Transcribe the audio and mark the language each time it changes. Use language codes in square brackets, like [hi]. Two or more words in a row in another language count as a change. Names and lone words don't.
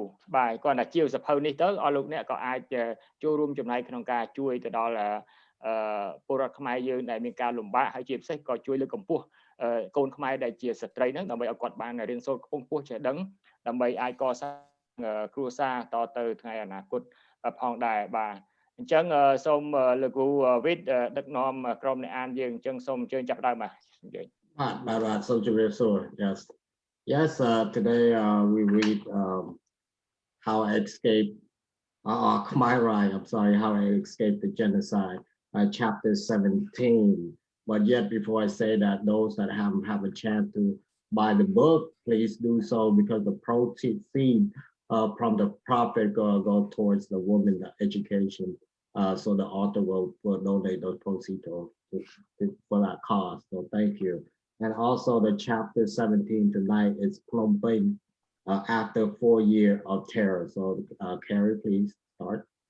[km] បាទគាត់ថាជាវសៀវភៅនេះទៅអស់លោកអ្នកក៏អាចចូលរួមចំណែកក្នុងការជួយទៅដល់ពលរដ្ឋខ្មែរយើងដែលមានការលំបាកហើយជាពិសេសក៏ជួយលើកកម្ពស់កូនខ្មែរដែលជាស្ត្រីហ្នឹងដើម្បីឲ្យគាត់បានរៀនសូត្រខ្ពង់ខ្ពស់ចេះដឹងដើម្បីអាចកសាងគ្រួសារតទៅថ្ងៃអនាគតផងដែរបាទអញ្ចឹងសូមលោកគ្រូវិទ្យដឹកនាំក្រុមអ្នកអានយើងអញ្ចឹងសូមអញ្ជើញចាប់ដើមបាទ បាទសូមជម្រាបសួរ [en] Yes today we read How I Escape Khmer Rise I'm sorry How I Escape the Genocide chapter 17 but yet before I say that those that haven't have a chance to buy the book please do so because the proceeds from the profit go towards the women education so the author will donate those proceeds for that cause so thank you and also the chapter 17 tonight is Phnom Penh after 4 years of terror so Kerry please start